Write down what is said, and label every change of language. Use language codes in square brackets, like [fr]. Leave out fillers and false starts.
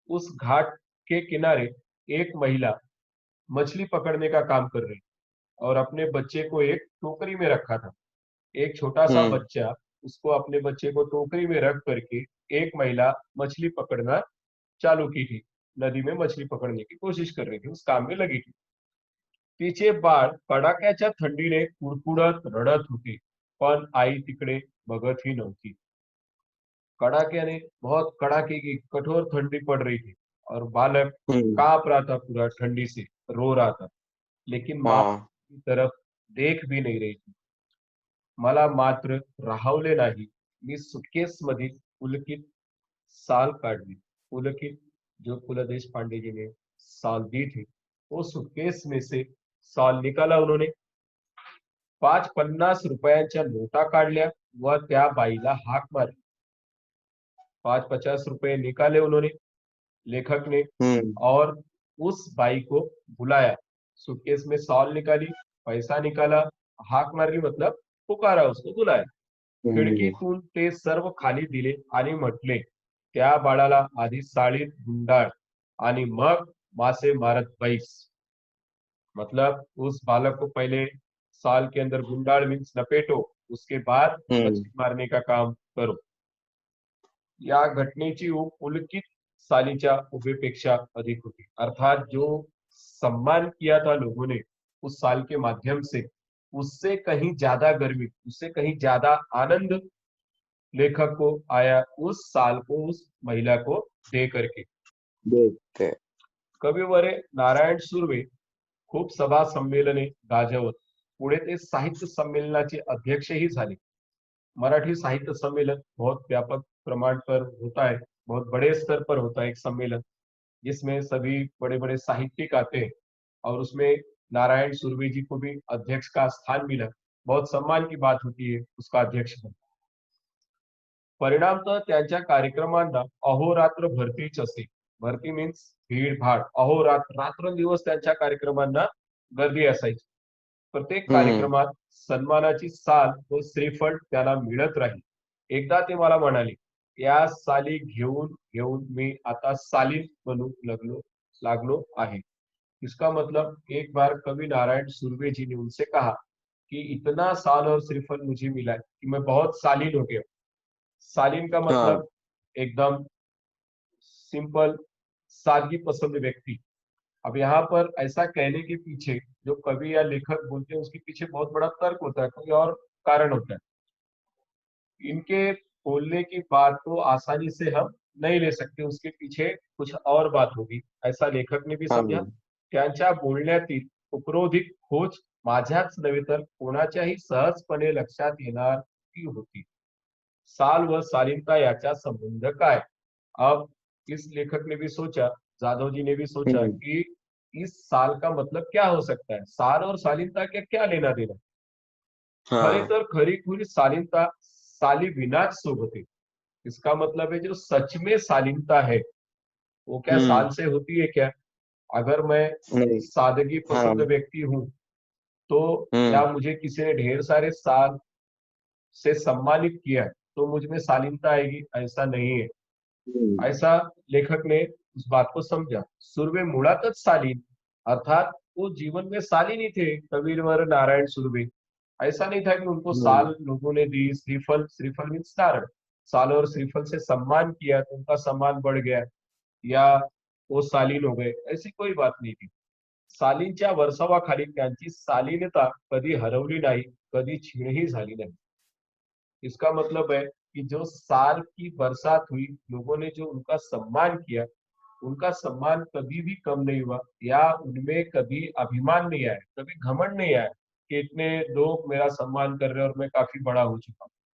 [hi] उस घाट के किनारे एक महिला मछली पकड़ने का काम कर रही और अपने बच्चे को एक टोकरी में रखा था. एक छोटा सा हम्म. बच्चा, उसको अपने बच्चे को टोकरी में रख करके एक महिला मछली पकड़ना चालू की थी. नदी में मछली पकड़ने की कोशिश कर रही थी, उस काम में लगी थी. [mr] तिचे बाळ कडाक्याच्या थंडीने कुडकुडत रडत होती, पण आई तिकडे बघतही नव्हती. [hi] कड़ाके बहुत कड़ाके की कठोर ठंडी पड़ रही थी और बालक हम्म. कांप रहा था पूरा ठंडी से, रो रहा था, लेकिन माँ हाँ. की तरफ देख भी नहीं रही थी. [mr] मला मात्र राहवले नाही. मी सुटकेसमधील पुलकित साल काढली. [hi] पुलकित जो पु. ल. देशपांडे जी ने साल दी थी, वो सुटकेस में से साल निकाला उन्होंने. [mr] 5 50 रुपयांच्या नोटा काढल्या व त्या बाईला हाक मारली. [hi] 5 50 रुपये निकाले उन्होंने, लेखक ने, हम्म. और उस बाई को बुलाया. सूटकेस में सॉल निकाली, पैसा निकाला, हाक मारली मतलब पुकारा, उसको बुलाया. हम्म. [mr] खिडकीतून ते सर्व खाली दिले आणि म्हटले, त्या बाळाला आधी साळीत गुंडाळ आणि मग मासे मारत बैस. [hi] मतलब उस बालक को पहले साल के अंदर गुंडाळ मीन्स लपेटो, उसके बाद हम्म. मछली मारने का काम करो. [mr] या घटनेची ऊब पुलकित सालीच्या उभेपेक्षा अधिक होती. [hi] अर्थात जो सम्मान किया था लोगों ने उस साल के माध्यम से, उससे कहीं ज्यादा गर्वी, उससे कहीं ज्यादा आनंद लेखक को आया उस साल को उस महिला को दे करके. देखते. [mr] कविवरे नारायण सुर्वे खूप सभा संमेलने गाजवत पुढे ते साहित्य संमेलनाचे अध्यक्षही झाले. [hi] मराठी साहित्य सम्मेलन बहुत व्यापक प्रमाण पर होता है, बहुत बड़े स्तर पर होता है एक सम्मेलन, जिसमें सभी बड़े बड़े साहित्यिक आते हैं. और उसमें नारायण सुरभि जी को भी अध्यक्ष का स्थान मिला. बहुत सम्मान की बात होती है उसका अध्यक्ष बनना. [mr] परिणामतः त्यांच्या कार्यक्रमांना अहोरात्र भरतीच असे. भरती [hi] मीन्स भीड भाड, [mr] अहोरात्र रात्रंदिवस त्यांच्या कार्यक्रमांना गर्दी असायची. प्रत्येक हम्म. कार्यक्रमात सन्मानाची साल व श्रीफळ त्याला मिळत राहील. एकदा ते मला म्हणाले, या साली घेऊन घेऊन मी आता सालीन बनू लागलो आहे. [hi] इसका मतलब एक बार कवि नारायण सुर्वे जी ने उनसे कहा कि इतना साल और श्रीफल मुझे मिला है कि मैं बहुत सालीन हो गया. सालीन का हाँ. मतलब एकदम सिंपल, सादगी पसंद व्यक्ति. अब यहाँ पर ऐसा कहने के पीछे जो कवि या लेखक बोलते हैं उसके पीछे बहुत बड़ा तर्क होता है, कोई और कारण होता है. इनके बोलने की बात को आसानी से हम नहीं ले सकते, उसके पीछे कुछ और बात होगी, ऐसा लेखक ने भी समझा. हाँ. [mr] त्यांच्या बोलण्यातील उपरोधिक खोज माझ्याच नव्हे तर कोणाच्याही सहजपणे लक्षात येणार ती होती. साल व सालिनता याचा संबंध काय. [hi] अब इस लेखक ने भी सोचा, जाधव जी ने भी सोचा हम्म. कि इस साल का मतलब क्या हो सकता है, साल और सालिनता के क्या लेना देना. [mr] खरे [hi] हाँ. [mr] तर खरी खुरी शालीनता साली विनाच शोभते. [hi] इसका मतलब है जो सच में शालीनता है वो क्या हम्म. साल से होती है क्या. अगर मैं नहीं. सादगी हाँ. पसंद व्यक्ति हूँ तो हम्म. या मुझे किसी ने ढेर सारे साल से सम्मानित किया है तो मुझ में शालीनता आएगी, ऐसा नहीं है. हम्म. ऐसा लेखक ने उस बात को समझा. [mr] सुर्वे मुळातच शालीन, [hi] अर्थात वो जीवन में शालीन ही थे कबीरवर नारायण सुर्वे. ऐसा नहीं था कि उनको हम्म. साल लोगों ने दी, श्रीफल, श्रीफल मीन्स नारळ, साल और श्रीफल से सम्मान किया तो उनका सम्मान बढ़ गया या वो शालीन हो गए, ऐसी कोई बात नहीं थी. [mr] सालींच्या वर्षावाखाली त्यांची शालीनता कधी हरवली नाही, कधी क्षीणही झाली नाही. [hi] इसका मतलब है कि जो साल की बरसात हुई, लोगों ने जो उनका सम्मान किया, उनका सम्मान कभी भी कम नहीं हुआ या उनमें कभी अभिमान नहीं आया, कभी घमंड नहीं आया कि इतने लोग मेरा सम्मान कर रहे हैं और मैं काफी बड़ा हो चुका हूँ।